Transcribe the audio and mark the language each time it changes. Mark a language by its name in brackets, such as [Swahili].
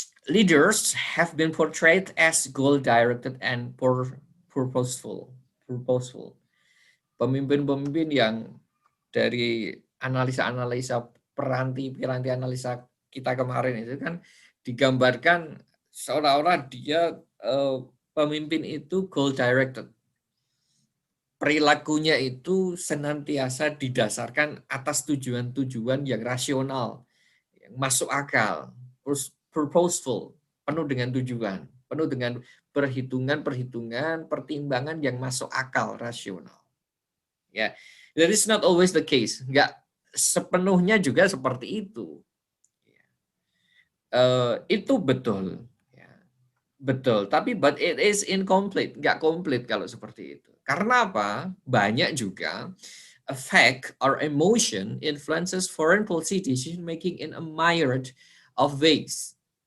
[English] Leaders have been portrayed as goal-directed and purposeful. [Indonesian] Pemimpin-pemimpin yang dari analisa-analisa piranti analisa kita kemarin itu kan digambarkan seolah-olah dia pemimpin itu goal-directed. Perilakunya itu senantiasa didasarkan atas tujuan-tujuan yang rasional, yang masuk akal, purposeful, penuh dengan tujuan, penuh dengan perhitungan-perhitungan, pertimbangan yang masuk akal, rasional. [English] Ya, that is not always the case. [Indonesian] Enggak sepenuhnya juga seperti itu. Itu betul. Betul, tapi [English] but it is incomplete, [Indonesian] nggak komplit kalau seperti itu. Karena apa? Banyak juga [English] affect or emotion influences foreign policy decision making in a myriad of ways.